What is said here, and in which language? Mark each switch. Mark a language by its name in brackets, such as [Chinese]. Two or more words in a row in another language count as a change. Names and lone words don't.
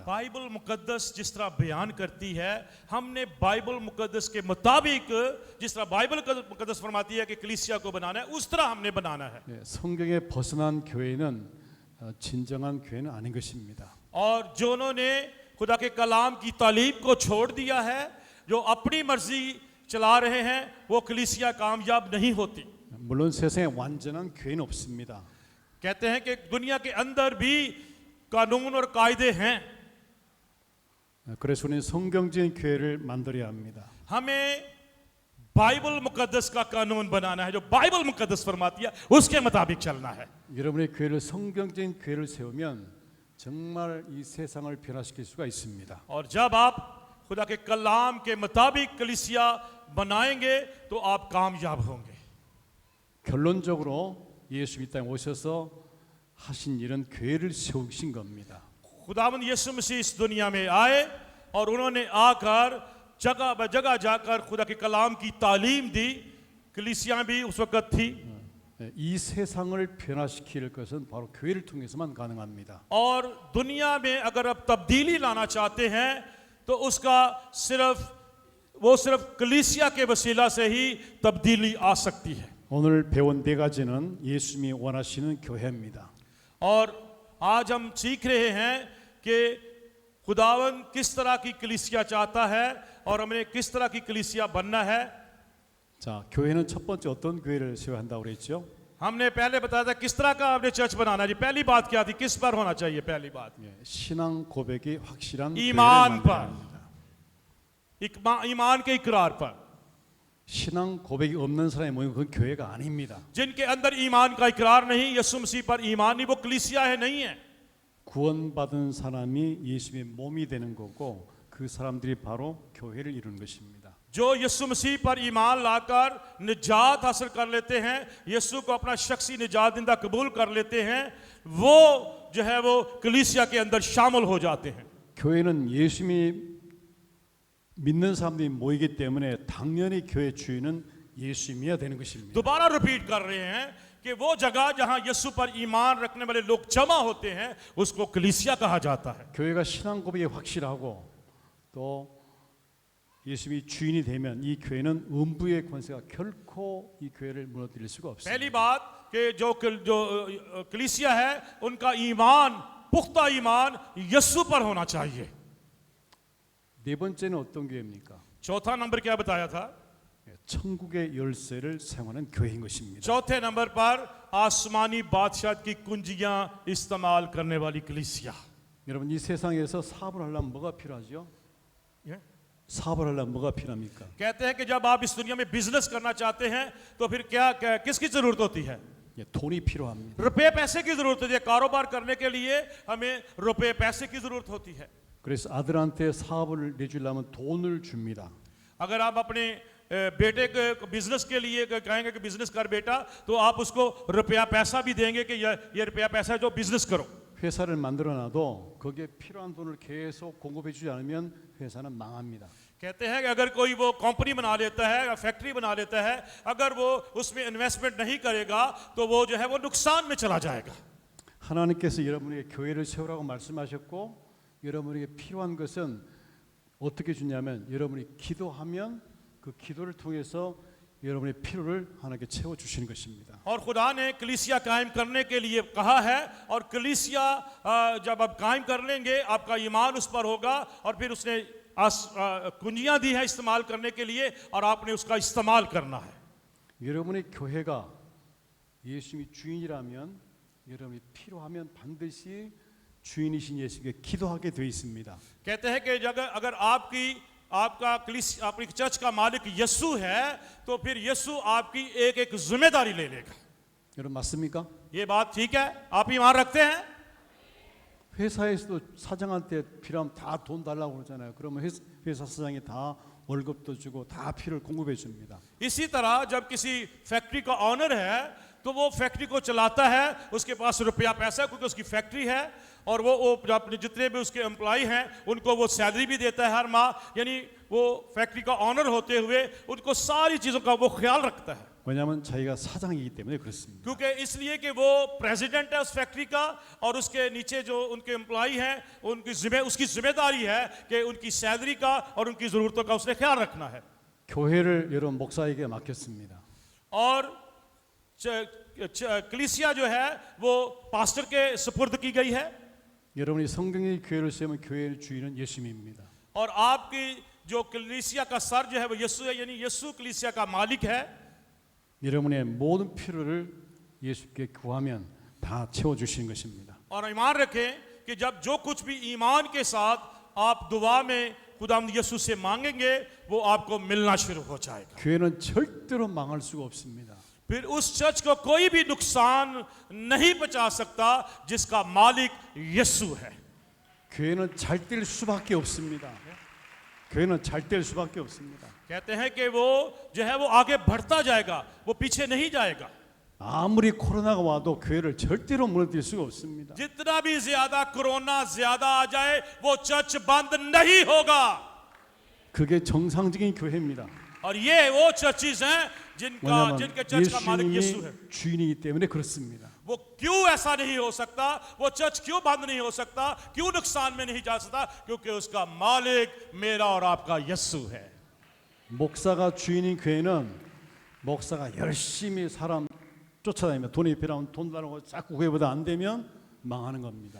[Urdu] بائبل مقدس جس طرح بیان کرتی ہے، ہم نے بائبل مقدس کے مطابق جس طرح بائبل مقدس فرماتی ہے کہ کلیسیا کو بنانا ہے، اس طرح ہم نے بنانا ہے. [Korean] 예, 성경에 벗어난 교회는 진정한 교회는 아닌 것입니다. [Urdu] اور جو انہوں نے خدا کے کلام کی تعلیم کو چھوڑ دیا ہے، جو اپنی مرضی چلا رہے ہیں، وہ کلیسیا کامیاب نہیں ہوتی. [Korean] 물론 세상에 완전한 교회는 없습니다. [Urdu] کہتے ہیں کہ دنیا کے اندر بھی قانون اور قاعدے ہیں. [Korean] 그래서 우리는 성경적인 교회를 만들어야 합니다. [Urdu] ہمیں بائبل مقدس کا قانون بنانا ہے، جو بائبل مقدس فرماتی ہے اس کے مطابق چلنا ہے. [Korean] 여러분의 교회를 성경적인 교회를 세우면 정말 이 세상을 변화시킬 수가 있습니다. [Urdu] اور جب آپ خدا کے کلام کے مطابق کلیسیا بنائیں گے تو آپ کامیاب ہوں گے. [Korean] 결론적으로 예수 이 땅에 오셔서 하신 일은 교회를 세우신 겁니다. [Urdu] خداوند یسوع مسیح اس دنیا میں آئے اور انہوں نے آ کر جگہ بہ جگہ جا کر خدا کے کلام کی تعلیم دی. کلیسیا بھی اس وقت تھی. [Korean] 이 세상을 변화시킬 것은 바로 교회를 통해서만 가능합니다. [Urdu] اور دنیا میں اگر آپ تبدیلی لانا چاہتے ہیں تو اس کا صرف کلیسیا کے وسیلہ سے ہی تبدیلی آ سکتی ہے. [Korean] 오늘 배운 네 가지는 예수님이 원하시는 교회입니다. [Urdu] اور آج ہم سیکھ رہے ہیں کہ خداون کس طرح کی کلیسیا چاہتا ہے اور ہمیں کس طرح کی کلیسیا بننا ہے. [Korean] 자, 교회는 첫 번째 어떤 교회를 세워야 한다고 그랬죠? [Urdu] ہم نے پہلے بتایا تھا کس طرح کا آپ نے چرچ بنانا ہے۔ جی پہلی بات کیا تھی، کس پر ہونا چاہیے? پہلی بات [Korean] 신앙 고백이 확실한 교회를 [Urdu] ईमान [Korean] 만들어야 [Urdu] पर, [Korean] 합니다. [Urdu] ایمان کے اقرار پر. [Korean] 신앙 고백이 없는 사람이 모이면 그건 교회가 아닙니다. [Urdu] جن کے اندر ایمان کا اقرار نہیں، یسوع مسیح پر ایمان نہیں، وہ کلیسیا ہے، نہیں ہے. [Korean] 구원받은 사람이 예수님의 몸이 되는 거고 그 사람들이 바로 교회를 이루는 것입니다. [Urdu] جو یسوع مسیح پر ایمان لا کر نجات حاصل کر لیتے ہیں، یسوع کو اپنا شخصی نجات دہندہ قبول کر لیتے ہیں، وہ جو ہے وہ کلیسیا کے اندر شامل ہو جاتے ہیں. [Korean] 교회는 예수님이 믿는 사람들이 모이기 때문에 당연히 교회 주인은 예수님이어야 되는 것입니다. [Urdu] دوبارہ ریپیٹ کر رہے ہیں کہ وہ جگہ جہاں یسوع پر ایمان رکھنے والے لوگ جمع ہوتے ہیں اس کو کلیسیا کہا جاتا ہے. [Korean] 교회가 신앙 고백이 확실하고 또 예수님이 주인이 되면 이 교회는 음부의 권세가 결코 이 교회를 무너뜨릴 수가 없습니다. [Urdu] پہلی بات کہ جو کلیسیا ہے ان کا ایمان، پختہ ایمان یسوع پر ہونا چاہیے. [Korean] 네 번째는 어떤 교회입니까? [Urdu] چوتھا نمبر کیا بتایا تھا? [Korean] 천국의 열쇠를 사용하는 교회인 것입니다. [Urdu] چوتھے نمبر پر آسمانی بادشاہ کی کنجیاں استعمال کرنے والی کلیسیا. [Korean] 여러분 이 세상에서 사업을 하려면 뭐가 필요하죠? [Urdu] ये? [Korean] 사업을 하려면 뭐가 필요합니까? [Urdu] کہتے ہیں کہ جب آپ اس دنیا میں بزنس کرنا چاہتے ہیں تو پھر کس کی ضرورت ہوتی ہے? [Korean] 돈이 필요합니다. [Urdu] روپے پیسے کی ضرورت ہوتی ہے۔ کاروبار کرنے کے لیے ہمیں روپے پیسے کی ضرورت ہوتی ہے. [Korean] 그래서 아들한테 사업을 내주려면 돈을 줍니다. [Urdu] اگر آپ اپنے بیٹے کے بزنس کے لیے کہیں گے کہ بزنس کر بیٹا، تو آپ اس کو روپیہ پیسہ بھی دیں گے کہ یہ روپیہ پیسہ ہے جو بزنس کرو. [Korean] 회사를 만들어놔도 거기에 필요한 돈을 계속 공급해주지 않으면 회사는 망합니다. [Urdu] کہتے ہیں کہ اگر کوئی وہ کمپنی بنا لیتا ہے یا فیکٹری بنا لیتا ہے، اگر وہ اس میں انویسٹمنٹ نہیں کرے گا تو وہ جو ہے وہ نقصان میں چلا جائے گا. [Korean] 하나님께서 여러분에게 교회를 세우라고 말씀하셨고 여러분에게 필요한 것은 어떻게 주냐면 여러분이 기도하면 그 기도를 통해서 여러분의 필요를 하나님께 채워 주시는 것입니다. [Urdu] اور خدا نے کلیسیا قائم کرنے کے لیے کہا ہے اور کلیسیا جب آپ قائم کر لیں گے آپ کا ایمان اس پر ہوگا اور پھر اس نے کنجیاں دی ہے استعمال کرنے کے لیے اور آپ نے اس کا استعمال کرنا ہے. [Korean] 여러분의 교회가 예수님이 주인이라면 여러분이 필요하면 반드시 주인이신 예수님께 기도하게 되어 있습니다. [Urdu] کہتے ہیں کہ اگر آپ کی چرچ کا مالک یسوع ہے تو پھر یسوع آپ کی ایک ذمہ داری لے لے گا. [Korean] 여러분 맞습니까? [Urdu] یہ بات ٹھیک ہے؟ آپ ایمان رکھتے ہیں? [Korean] 회사에서도 사장한테 필요하면 다 돈 달라고 그러잖아요. 그러면 회사 사장이 다 월급도 주고 다 필요를 공급해 줍니다. [Urdu] اسی طرح جب کسی فیکٹری کا اونر ہے تو وہ فیکٹری کو چلاتا ہے، اس کے پاس روپیہ پیسہ ہے کیونکہ اس کی فیکٹری ہے اور وہ اپنے جتنے بھی اس کے ایمپلائی ہیں ان کو وہ سیلری بھی دیتا ہے ہر ماہ. یعنی وہ فیکٹری کا اونر ہوتے ہوئے ان کو ساری چیزوں کا وہ خیال رکھتا ہے. [Korean] 왜냐하면 자기가 사장이기 때문에 그렇습니다. [Urdu] کیونکہ اس لیے کہ وہ پریزیڈنٹ ہے اس فیکٹری کا اور اس کے نیچے جو ان کے ایمپلائی ہیں اس کی ذمہ داری ہے کہ ان کی سیلری کا اور ان کی ضرورتوں کا اس نے خیال رکھنا ہے. [Korean] 교회를 여러분 목사에게 맡겼습니다. [Urdu] اور کلیسیا جو ہے وہ پاسٹر کے سپرد کی گئی ہے [Korean] 여러분이 성경의 교회를 세우면 교회의 주인은 예수님입니다. [Urdu] اور آپ کی جو کلیسیا کا سر جو ہے وہ یسوع ہے، یعنی یسوع کلیسیا کا مالک ہے. [Korean] 여러분의 모든 필요를 예수께 구하면 다 채워주시는 것입니다. [Urdu] اور ایمان رکھیں کہ جب جو کچھ بھی ایمان کے ساتھ آپ دعا میں خداوند یسوع سے مانگیں گے وہ آپ کو ملنا شروع ہو جائے گا. [Korean] 교회는 절대로 망할 수가 없습니다. [Urdu] پھر اس چرچ کو کوئی بھی نقصان نہیں پہنچا سکتا جس کا مالک یسوع ہے. [Korean] 교회는 잘 될 수밖에 없습니다. 교회는 잘 될 수밖에 없습니다. [Urdu] کہتے ہیں کہ وہ جو ہے وہ آگے بڑھتا جائے گا، وہ پیچھے نہیں جائے گا. [Korean] 아무리 코로나가 와도 교회를 절대로 무너뜨릴 수가 없습니다. [Urdu] جتنا بھی زیادہ کورونا زیادہ آ جائے وہ چرچ بند نہیں ہوگا. [Korean] 그게 정상적인 교회입니다. [Urdu] اور یہ وہ چرچز ہیں جن کے چرچ کا مالک یسوع ہے. [Korean] 예수님이 주인이기 때문에 그렇습니다. [Urdu] وہ کیوں ایسا نہیں ہو سکتا، وہ چرچ کیوں بند نہیں ہو سکتا، کیوں نقصان میں نہیں جا سکتا? کیونکہ اس کا مالک میرا اور آپ کا یسوع ہے. [Korean] 목사가 주인인 교회는 목사가 열심히 사람 쫓아다니며 돈이 필요하면 돈 달라고 자꾸 교회보다 안 되면 망하는 겁니다.